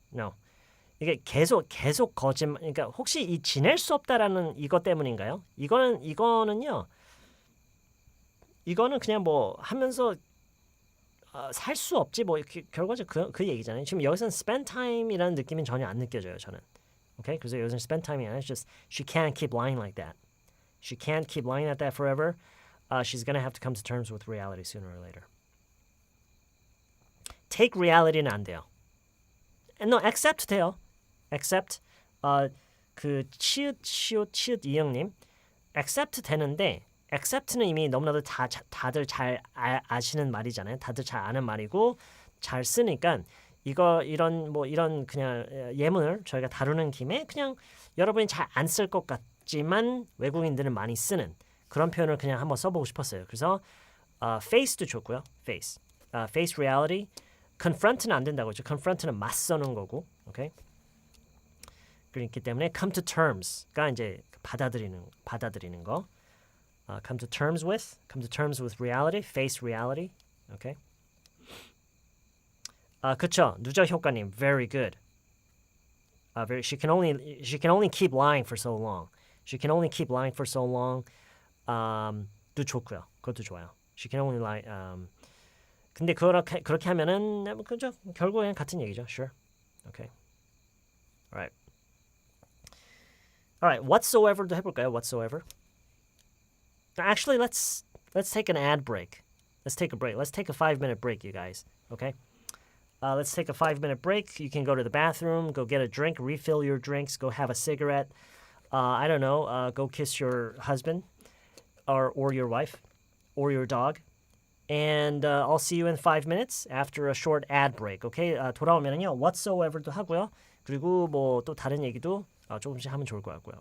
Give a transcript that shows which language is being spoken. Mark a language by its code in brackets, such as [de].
[ko] No. 이게 계속 거짓말. 그러니까 혹시 이 지낼 수 없다라는 이것 때문인가요? 이거는요. 이거는 그냥 뭐 하면서 살 수 없지 뭐 결과적 그 얘기잖아요. 지금 여기서는 spend time이라는 느낌은 전혀 안 느껴져요. 저는. [en] Okay, [ko] 그래서 여기서 [en] spend time이 아니라 it's just she can't keep lying like that. She can't keep lying at that forever. She's gonna have to come to terms with reality sooner or later. [ko] Take reality는 안 돼요. [en] No, accept 돼요. accept. [ko] 그 치읓 이영님, accept 되는데 accept는 이미 너무나도 다들 잘 아시는 말이잖아요. 다들 잘 아는 말이고 잘 쓰니까 이런 그냥 예문을 저희가 다루는 김에 그냥 여러분이 잘 안 쓸 것 같지만 외국인들은 많이 쓰는 그런 표현을 그냥 한번 써보고 싶었어요. 그래서 face도 좋고요. face reality. confront는 안 된다고 했죠. confront는 맞서는 거고, 오케이? 그렇기 때문에 come to terms가 이제 받아들이는 거. [en] come to terms with reality, face reality, 오케이? [ko] 그쵸? 누적 효과님, [en] very good. She can only keep lying for so long. She can only keep lying for so long. [ko] 도 좋고요. 그것도 좋아요. [en] She can only lie. [ko] 근데 그렇게 하면은 그죠? 결국엔 같은 얘기죠. [en] Sure. Okay. Alright. Alright. [ko] Whatsoever도 해볼까요? [en] Whatsoever. Actually, let's take an ad break. Let's take a break. Let's take a 5-minute break, you guys. Okay. Let's take a 5-minute break. You can go to the bathroom, go get a drink, refill your drinks, go have a cigarette. I don't know. Go kiss your husband, or your wife, or your dog. And I'll see you in 5 minutes after a short ad break. Okay? [ko] 돌아오면은요, whatsoever도 하고요. 그리고 뭐 또 다른 얘기도 조금씩 하면 좋을 것 같고요.